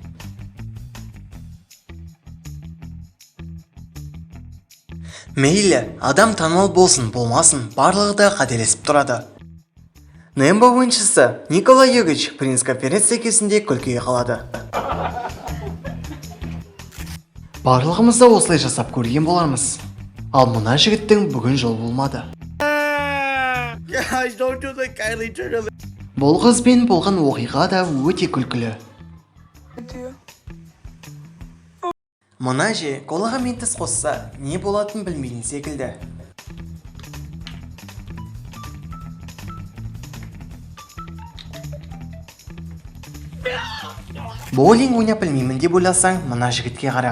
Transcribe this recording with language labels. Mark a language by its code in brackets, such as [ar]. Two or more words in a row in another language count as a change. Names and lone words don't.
[kk] Мейлі, адам танымал болсын, болмасын, барлығы да қателесіп тұрады. Нембо ойыншысы Никола Йогич пресс-конференция кезінде күлкіге қалады. Барлығымыз да осылай жасап көрген болармыз. Ал мына жігіттің бүгін жол болмады. [en] Guys, don't do the Kylie Jenner lip. [kk] Бұл қызбен болған оқиға да өте күлкілі. Мына же колаға ментіс қосса, не болатын білмейтін секілді. Боулинг ойнап білмеймін деп ойласаң, мына жігітке қара.